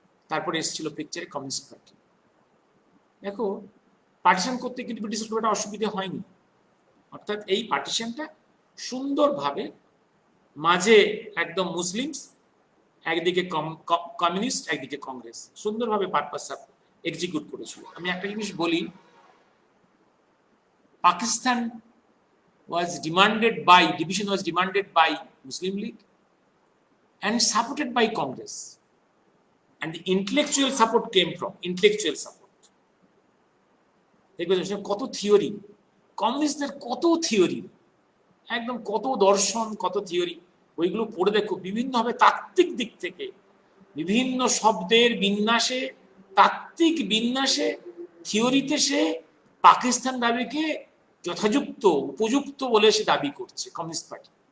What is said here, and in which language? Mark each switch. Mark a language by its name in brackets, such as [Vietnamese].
[Bangla] তারপরে এসেছিল পিকচারে communist party. দেখো, পার্টিশন করতে কিন্তু ব্রিটিশের খুব একটা অসুবিধা হয়নি। অর্থাৎ এই পার্টিশনটা সুন্দরভাবে, মাঝে একদম মুসলিম, একদিকে কমিউনিস্ট, একদিকে কংগ্রেস, সুন্দরভাবে পারপাস এক্সিকিউট করেছিল। [English] আমি একটা জিনিস বলি, Pakistan was demanded by, division was demanded by Muslim League and supported by Congress, and the intellectual support came from intellectual support. [Bangla] দেখবেন কত থিওরি, কমিউনিস্টদের কত থিওরি, একদম কত দর্শন, কত থিওরি, ওইগুলো পড়ে দেখো। বিভিন্নভাবে তাত্ত্বিক দিক থেকে, বিভিন্ন শব্দের বিন্যাসে, তাত্ত্বিক বিন্যাসে, থিওরিতে সে পাকিস্তান দাবিকে যথাযুক্ত, উপযুক্ত বলে সে দাবি করছে কমিউনিস্ট পার্টি।